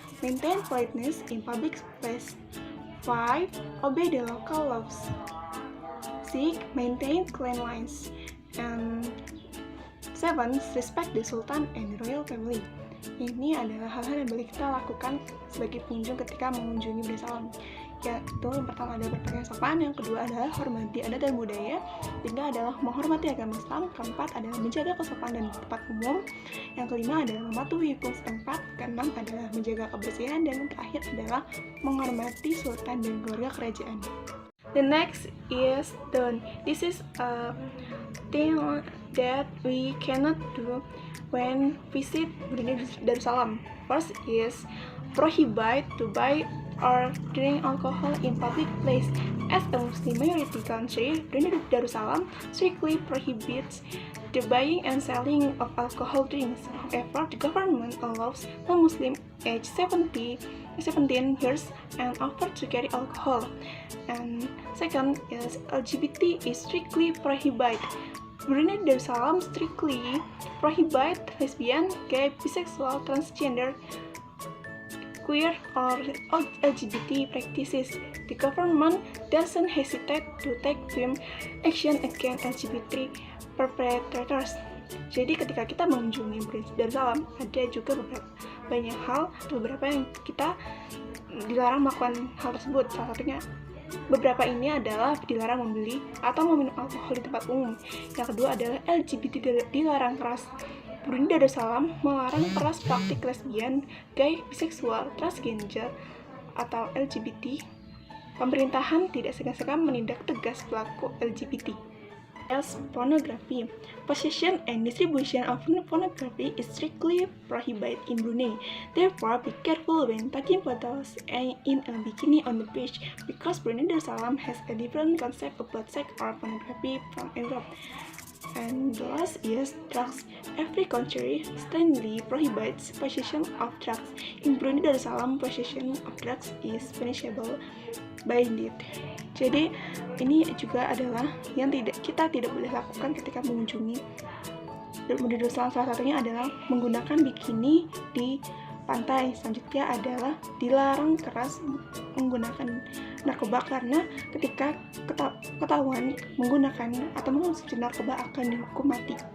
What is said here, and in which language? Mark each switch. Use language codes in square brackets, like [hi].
[en] Maintain politeness in public place. 5. Obey the local laws. 6. Maintain cleanliness. And 7. Respect the Sultan and the royal family. [id] Ini adalah hal-hal yang boleh kita lakukan sebagai pengunjung ketika mengunjungi Brunei Darussalam. Yaitu yang pertama adalah berpakaian sopan, yang kedua adalah hormati adat dan budaya, ketiga adalah menghormati agama Islam, keempat adalah menjaga kesopanan di tempat umum, yang kelima adalah mematuhi hukum setempat, keenam adalah menjaga kebersihan, dan yang terakhir adalah menghormati sultan dan keluarga kerajaan. [en] The next is done. This is a thing that we cannot do when visit Brunei Darussalam. First is prohibit to buy or drink alcohol in public place. As a Muslim majority country, Brunei Darussalam strictly prohibits the buying and selling of alcohol drinks. However, the government allows non-Muslim aged 17 years and over to carry alcohol. And second is LGBT is strictly prohibited. Brunei Darussalam strictly prohibit lesbian, gay, bisexual, transgender, queer or LGBT practices. The government doesn't hesitate to take firm action against LGBT perpetrators. [id] Jadi ketika kita mengunjungi Brunei Darussalam, ada juga beberapa yang kita dilarang melakukan hal tersebut. Salah satunya beberapa ini adalah dilarang membeli atau meminum alkohol di tempat umum. Yang kedua adalah LGBT dilarang keras. Brunei Darussalam melarang keras praktik lesbian, gay, biseksual, transgender, atau LGBT. Pemerintahan tidak segan-segan menindak tegas pelaku LGBT. [en] As pornography, possession and distribution of pornography is strictly prohibited in Brunei. Therefore, be careful when taking photos in a bikini on the beach, because Brunei Darussalam has a different concept about sex or pornography from Europe. And the last is drugs. Every country strongly prohibits possession of drugs. In Brunei Darussalam, possession of drugs is punishable by death. [id] Jadi ini juga adalah yang kita tidak boleh lakukan ketika mengunjungi Brunei Darussalam. Salah satunya adalah menggunakan bikini di pantai. Selanjutnya adalah dilarang keras menggunakan narkoba, karena ketika ketahuan menggunakan atau mengonsumsi narkoba akan dihukum mati.